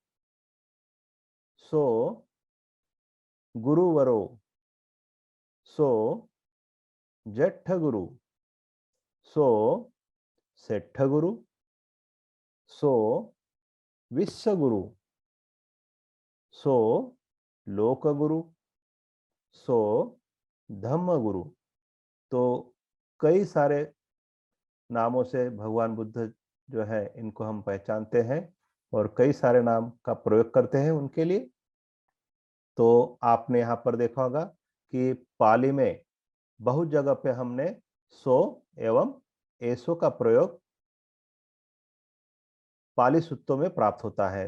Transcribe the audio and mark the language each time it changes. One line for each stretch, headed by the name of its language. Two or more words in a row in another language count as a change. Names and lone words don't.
Pali: सो गुरुवरो, सो जेठगुरु, सो सेठगुरु, सो विश्वगुरु, सो लोकगुरु, सो धम्मगुरु।
Hindi: तो कई सारे नामों से भगवान बुद्ध जो है इनको हम पहचानते हैं और कई सारे नाम का प्रयोग करते हैं उनके लिए। तो आपने यहाँ पर देखा होगा कि पाली में बहुत जगह पे हमने सो एवं एसो का प्रयोग पाली सूत्रों में प्राप्त होता है।